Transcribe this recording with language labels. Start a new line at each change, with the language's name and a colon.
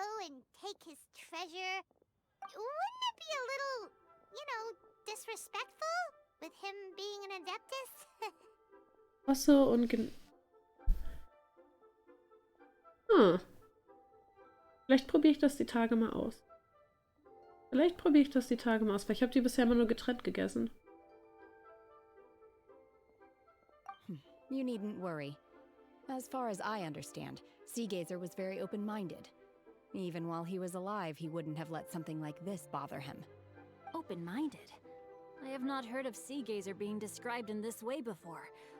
English: and take his treasure, wouldn't it be a little, you know, disrespectful with him being an Adeptus?
German: Achso, und Vielleicht probiere ich das die Tage mal aus. Weil ich habe die bisher immer nur getrennt gegessen.
English: You needn't worry. As far as I understand, Seagazer was very open-minded. Even while he was alive, he wouldn't have let something like this bother him. Open-minded? I have not heard of Seagazer being described in this way before.